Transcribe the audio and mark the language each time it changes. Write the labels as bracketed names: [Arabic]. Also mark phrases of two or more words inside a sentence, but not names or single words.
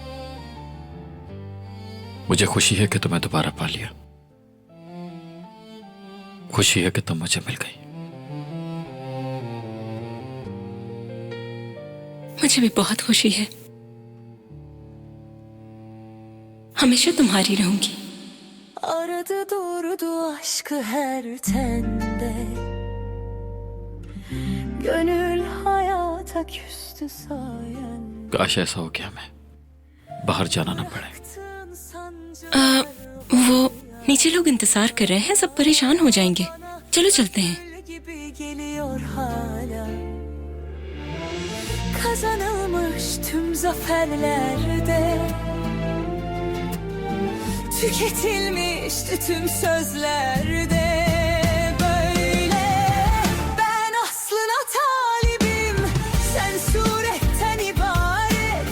[Urdu] مجھے خوشی ہے کہ تمہیں دوبارہ پا لیا. خوشی ہے کہ تم مجھے مل گئی. مجھے بھی بہت خوشی ہے. ہمیشہ تمہاری رہوں گی. [Turkish] Aradı durdu aşkı her tende, gönül hayata küstü sayende. [Urdu] کاش ایسا ہو گیا میں باہر جانا نہ پڑے. وہ نیچے لوگ انتظار کر رہے ہیں، سب پریشان ہو جائیں گے. چلو چلتے ہیں. [Turkish] Geliyor hala, kazanılmış tüm zaferlerde, tüketilmişti tüm sözlerde. Böyle ben aslına talibim, sen suretten ibaret.